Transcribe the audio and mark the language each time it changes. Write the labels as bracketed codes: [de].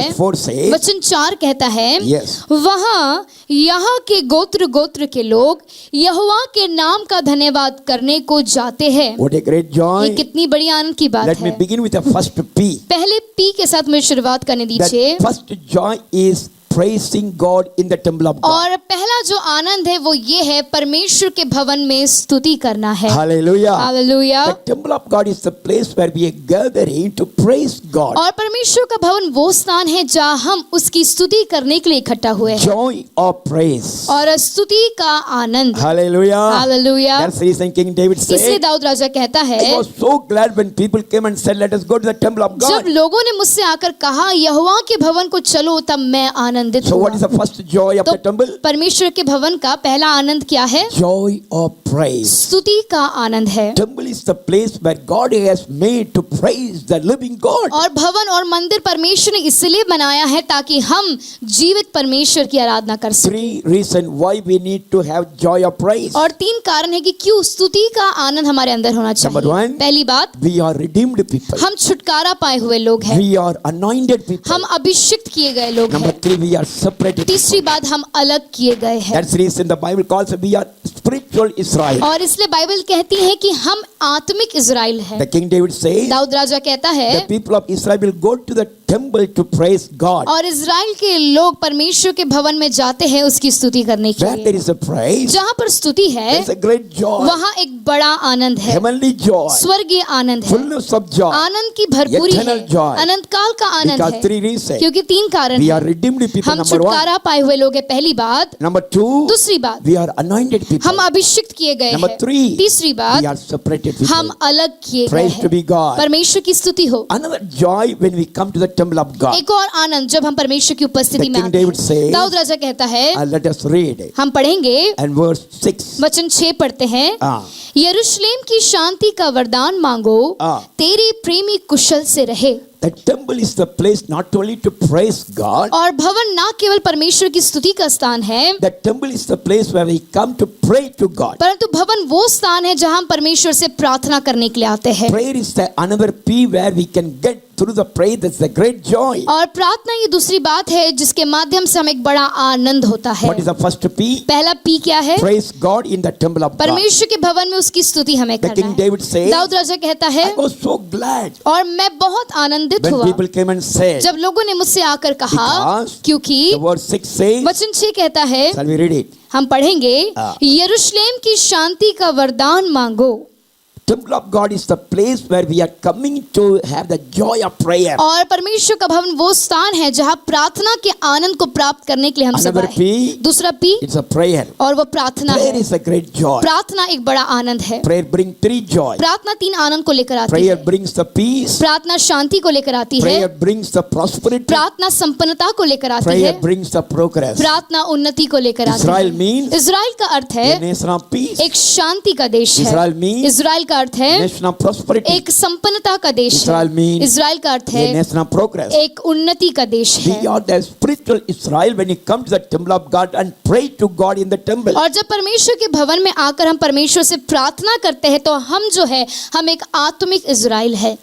[en] Verse 4 says, [hi] वचन 4 कहता है, [en] Yes. [hi] वहाँ यहाँ के गोत्र गोत्र के लोग यहोवा के नाम का धन्यवाद करने को जाते हैं। [en] what a great joy. [hi] ये कितनी बड़ी आनंद की बात [en] Let me [hi] है। [en] begin with the first P. [hi] पहले पी के साथ मुझे शुरुआत करने दीजिए। [en] That first joy is praising God in the temple of God. [hi] और पहला जो आनंद है वो ये है परमेश्वर के भवन में स्तुति करना है। [en] Hallelujah. [hi] Hallelujah. [en] The temple of God is the place where we are gathering to praise God. [hi] और परमेश्वर का भवन वो स्थान है जहाँ हम उसकी स्तुति करने के लिए इकट्ठा हुए हैं। [en] Joy of praise. [hi] और स्तुति का आनंद। [en] Hallelujah. [hi] Hallelujah. [en] That's the reason King David [hi] इसलिए [en] said, [hi] दाऊद राजा कहता [en] I [hi] है, [en] was so glad when people came and said, let us go to the temple of [hi] जब [en] God. [hi] लोगों ने मुझसे आकर कहा यहोवा के भवन को चलो, तब मैं आनंदित आनंदित [en] So [hi] हुआ। [en] what is the first joy of [hi] तो [en] the temple? [hi] परमेश्वर के भवन का पहला आनंद क्या है? [en] Joy of praise. [hi] स्तुति का आनंद है। [en] Temple is the place where God has made to praise the living God. [hi] और भवन और मंदिर परमेश्वर ने इसलिए बनाया है ताकि हम जीवित परमेश्वर की आराधना कर सकें। [en] 3 reasons why we need to have joy of praise. [hi] और 3 कारण है कि क्यों स्तुति का आनंद हमारे अंदर होना [en] Number [hi] चाहिए। [en] 1, [hi] पहली बात, [en] we are redeemed people. [hi] हम छुटकारा पाए हुए लोग हैं, [en] We are anointed people. [hi] हम अभिषिक्त किए गए लोग [en] Number [hi] हैं। [en] 3, we are separated. [hi] तीसरी बात, हम अलग किए गए हैं। [en] That's the reason the Bible calls us we are spiritual Israel. [hi] और इसलिए बाइबल कहती है कि हम आत्मिक इज़राइल हैं। [en] The King David says [hi] Dawood राजा कहता है, [en] the people of Israel will go to the temple to praise God. [hi] और इज़राइल के लोग परमेश्वर के भवन में जाते हैं उसकी स्तुति करने के [en] Where there [hi] लिए। [en] is a praise, [hi] जहाँ पर स्तुति है [en] there is a great joy, [hi] वहाँ एक बड़ा आनंद है, [en] heavenly joy, [hi] स्वर्गीय आनंद है, [en] fullness of joy. [hi] आनंद की भरपूरी है, [en] eternal joy. [hi] अनंत काल का आनंद [en] Because [hi] है। [en] 3 reasons. [hi] क्योंकि 3 कारण [en] We [hi] हैं। [en] are redeemed people. [hi] हम [en] Number 1. [hi] छुटकारा पाए हुए लोग हैं, पहली बात। [en] Number 2, [hi] दूसरी बात, [en] we are anointed people. [hi] हम अभिषिक्त किए गए [en] Number [hi] हैं। [en] 3, [hi] तीसरी [en] we [hi] बात, [en] are separated people. [hi] हम अलग किए गए [en] Praise to be [hi] हैं। [en] God. [hi] परमेश्वर की स्तुति हो। [en] Another joy when we come to the temple of God. [hi] एक और आनंद जब हम परमेश्वर की उपस्थिति [en] The [hi] में [en] King [hi] आते [en] David [hi] हैं। [en] says, [hi] दाऊद राजा कहता है, [en] Let us read [hi] हम पढ़ेंगे [en] and verse 6. [hi] वचन 6 पढ़ते हैं। हाँ। यरूशलेम की शांति का वरदान मांगो, हाँ। तेरे प्रेमी कुशल से रहे। [en] The temple is the place not only to praise God. [hi] और भवन ना केवल परमेश्वर की स्तुति का स्थान है, [en] The temple is the place where we come to pray to God. [hi] परंतु भवन वो स्थान है जहां हम परमेश्वर से प्रार्थना करने के लिए आते हैं। [en] Prayer is the another P where we can get through the prayer. That's the great joy. [hi] और प्रार्थना ये दूसरी बात है जिसके माध्यम से हमें एक बड़ा आनंद होता है। [en] What is the first P? [hi] पहला पी क्या है? [en] Praise God in the temple of God. [hi] परमेश्वर के भवन में उसकी स्तुति हमें [en] The [hi] करना [en] King [hi] है। [en] David says, [hi] दाऊद राजा कहता है, [en] I was so glad [hi] और मैं बहुत आनंदित [en] when [hi] हुआ [en] people came and said, [hi] जब लोगों ने मुझसे आकर कहा, [en] Because [hi] क्योंकि [en] the verse 6 says, [hi] वचन 6 कहता है, [en] shall we read it? [hi] हम पढ़ेंगे, हाँ। यरूशलेम की शांति का वरदान मांगो। [en] Temple of God is the place where we are coming to have the joy of prayer. [hi] और परमेश्वर का भवन वो स्थान है जहाँ प्रार्थना के आनंद को प्राप्त करने के लिए हम सब [en] Another [hi] आए। [en] P, [hi] दूसरा पी, [en] it's a prayer. [hi] और वो प्रार्थना [en] Prayer [hi] है। [en] is a great joy. [hi] प्रार्थना एक बड़ा आनंद है। [en] Prayer brings 3 joy. [hi] प्रार्थना 3 आनंद को लेकर आती [en] Prayer [hi] है। [en] brings the peace. [hi] प्रार्थना शांति को लेकर आती है। [en] Prayer brings the prosperity. [hi] प्रार्थना संपन्नता को लेकर आती [en] Prayer [hi] है। [en] brings the progress. [hi] प्रार्थना उन्नति को लेकर आती [en] Israel [hi] है। [en] means [hi] इज़राइल का अर्थ है [en] a nation of peace. [hi] एक शांति का देश है। [en] Israel means [hi] इज़राइल का अर्थ है [en] Nation of prosperity. [hi] एक संपन्नता का देश [en] Israel [hi] है। [en] means [hi] इज़राइल का अर्थ [en] A [hi] है [en] nation of progress. [hi] एक उन्नति का देश है। [en] We are the spiritual Israel when you come to the temple of God and pray to God in the temple. [hi] और जब परमेश्वर के भवन में आकर हम परमेश्वर से प्रार्थना करते हैं तो हम जो है हम एक आत्मिक इज़राइल है।